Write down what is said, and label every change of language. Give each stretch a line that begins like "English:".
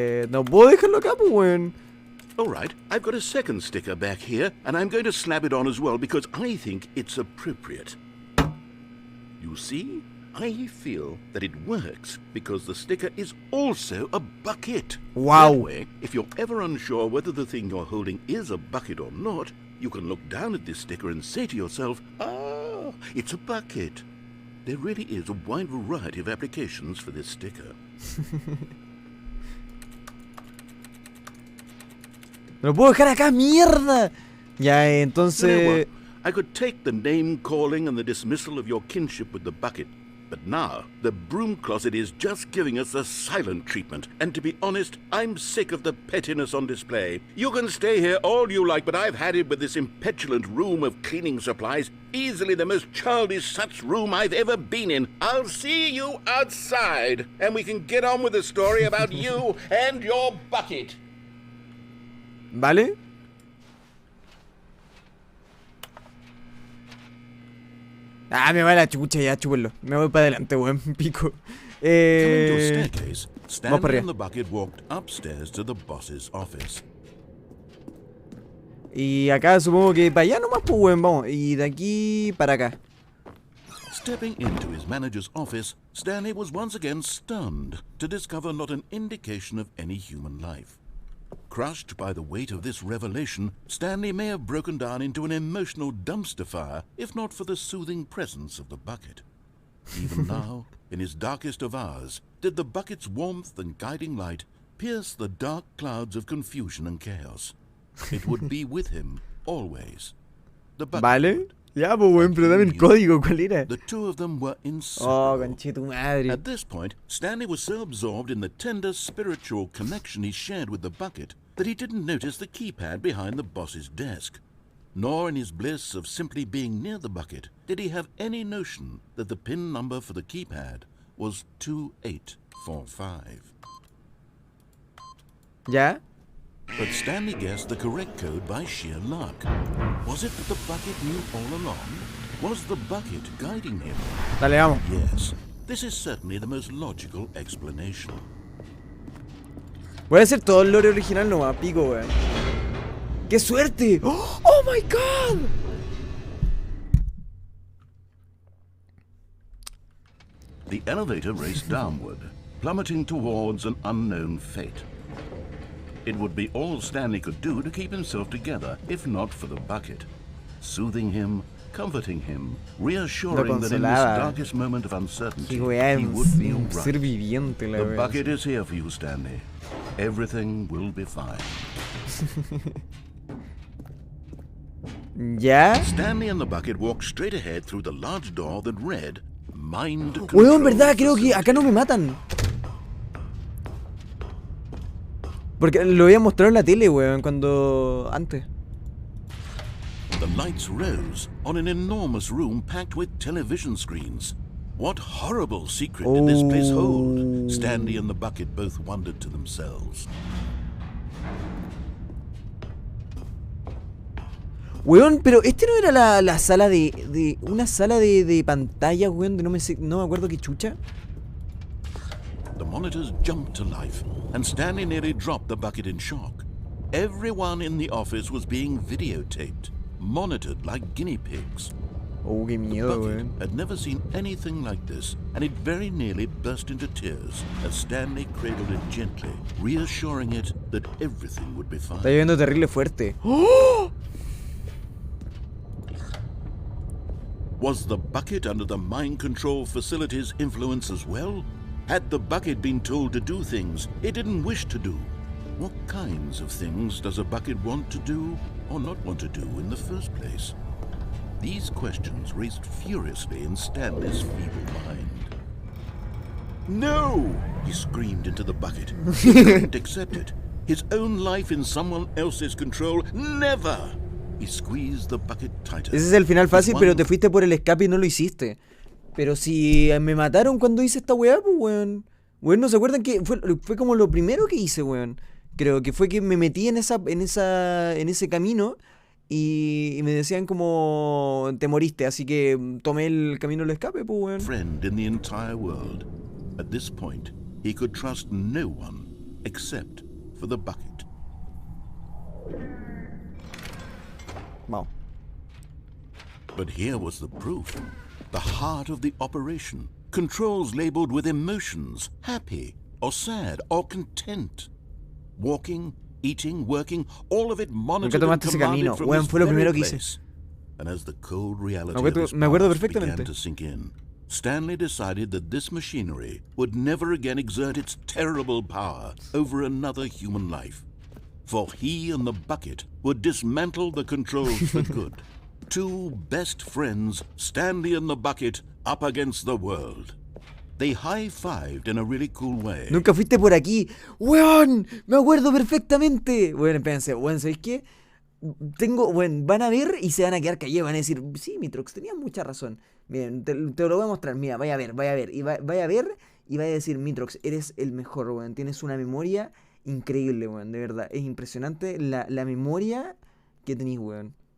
Spanish: No puedo dejarlo acá, pues, weón.
English: All right, I've got a second sticker back here, and I'm going to slap it on as well because I think it's appropriate. You see? I feel that it works because the sticker is also a bucket. Wow. That way, if you're ever unsure whether the thing you're holding is a bucket or not, you can look down at this sticker and say to yourself, ah, it's a bucket. There really is a wide variety of applications for this sticker.
Spanish: ¡Me lo puedo dejar acá, mierda! Ya, entonces...
English: I could take the name-calling and the dismissal of your kinship with the bucket, but now the broom closet is just giving us the silent treatment, and to be honest, I'm sick of the pettiness on display. You can stay here all you like, but I've had it with this impetulant room of cleaning supplies, easily the most childish such room I've ever been in. I'll see you outside, and we can get on with the story about you and your bucket.
Spanish: ¿Vale? Ah, me va la chucha, ya, chúpenlo. Me voy para adelante, weón, pico.
English: Coming to a staircase,
Spanish: Vamos para
English: Stanley
Spanish: arriba.
English: and the bucket walked upstairs to the boss's office.
Spanish: Y acá supongo que para allá nomás, pues, weón, vamos. Y de aquí para acá.
English: Stepping into his manager's office, Stanley was once again stunned to discover not an indication of any human life. Crushed by the weight of this revelation, Stanley may have broken down into an emotional dumpster fire if not for the soothing presence of the bucket. Even now, in his darkest of hours, did the bucket's warmth and guiding light pierce the dark clouds of confusion and chaos. It would be with him always. The bucket
Spanish: ¿Vale?
English: would.
Spanish: Ya, pues, weón, pero dame el código, ¿cuál era?
English: The two of them were Oh, inseparable.
Spanish: conche tu madre.
English: At this point, Stanley was so absorbed in the tender spiritual connection he shared with the bucket that he didn't notice the keypad behind the boss's desk. Nor in his bliss of simply being near the bucket did he have any notion that the PIN number for the keypad was 2845.
Spanish: ¿Ya?
English: But Stanley guessed the correct code by sheer luck. Was it that the bucket knew all along? Was the bucket guiding him?
Spanish: Dale, vamos.
English: Yes, this is certainly the most logical explanation.
Spanish: Voy a hacer todo el lore original nomás, pico, weón. ¡Qué suerte!
English: ¡Oh, my God! The elevator raced downward, plummeting towards an unknown fate. It would be all Stanley could do to keep himself together, if not for the bucket. Soothing him, comforting him, reassuring that in this darkest moment of uncertainty, he would be all right. The bucket is here for you, Stanley. Everything will be fine.
Spanish: ¿Ya?
English: Stanley and the bucket walked straight ahead through the large door that read, Mind Control.
Spanish: Weón, verdad, creo que acá no me matan. Porque lo había mostrado en la tele, weón, cuando... antes.
English: The lights rose on an enormous room packed with television screens. What horrible secret did this place hold? Stanley and the bucket both wondered to themselves.
Spanish: Weón, pero este no era la sala de una sala de pantalla, weón, de no me acuerdo qué chucha.
English: The monitors jumped to life, and Stanley nearly dropped the bucket in shock. Everyone in the office was being videotaped, monitored like guinea pigs.
Spanish: Oh, qué miedo,
English: The bucket
Spanish: weón.
English: had never seen anything like this, and it very nearly burst into tears as Stanley cradled it gently, reassuring it that everything would be fine.
Spanish: Está lloviendo terrible fuerte. ¡Oh!
English: Was the bucket under the mind control facility's influence as well? Had the bucket been told to do things it didn't wish to do? What kinds of things does a bucket want to do or not want to do in the first place? These questions raced furiously in Stanley's feeble mind. No! He screamed into the bucket. He couldn't accept it. His own life in someone else's control, never! He squeezed the bucket tighter.
Spanish: Ese es el final fácil, pero te fuiste por el escape y no lo hiciste. Pero si me mataron cuando hice esta weá, pues weón. Weón, ¿no se acuerdan que fue como lo primero que hice, weón? Creo que fue que me metí en ese camino y me decían como te moriste, así que tomé el camino del escape, pues weón.
English: Friend in the entire world. At this point, he could trust no one except for the bucket. Wow. But here was the proof. The heart of the operation. Controls labeled with emotions, happy or sad or content. Walking, eating, working, all of it monitored and commanded from this very place. And as the cold reality of his past began to sink in, Stanley decided that this machinery would never again exert its terrible power over another human life. For he and the bucket would dismantle the controls for good. Two best friends, Stanley and the bucket, up against the world. They high-fived in a really cool way.
Spanish: Nunca fuiste por aquí. ¡Weón! Me acuerdo perfectamente. Bueno, espérense, weón, ¿sabéis qué? Bueno, van a ver y se van a quedar callados. Van a decir, sí, Mitrox, tenías mucha razón. Miren, te lo voy a mostrar. Mira, vaya a ver. Y vaya a ver y vaya a decir, Mitrox, eres el mejor, weón. Tienes una memoria increíble, weón. De verdad, es impresionante la memoria que tenés, weón.